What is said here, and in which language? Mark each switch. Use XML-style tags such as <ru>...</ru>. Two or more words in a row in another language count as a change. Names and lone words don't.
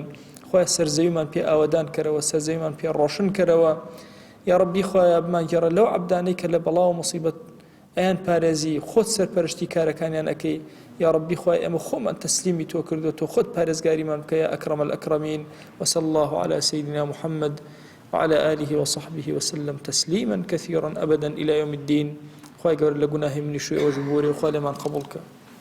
<ckb>خوای سەرزەویمان پێ ئاوەدان کەرەوە، سەرزەویمان پێ ڕۆشن کەرەوە.</ckb> <ar>یا ربی</ar> <ckb>خوایە بمانگەڕە لەو عەبدانەی کە لە بەڵاو مصیبەت ئەیان پارێزی، خۆت سەرپەرشتی کارەکانیان ئەکەی.</ckb> <ar>یا ربی</ar> <ckb>خوای ئەمە خۆمان تەسلیمی تۆ کردو، تۆ خۆت پارێزگاریمان بکە</ckb> <ar>یا ئەکرەم الئەکرەمین. وصلى الله على سيدنا محمد وعلى آله وصحبه وسلم تسليما كثيرا أبدا إلى يوم الدين.</ar> <ckb>خوای گەورە لە گوناهی منی شوێ ئەوە ببوورێ و خوای لێمان قبوڵ کە.</ckb>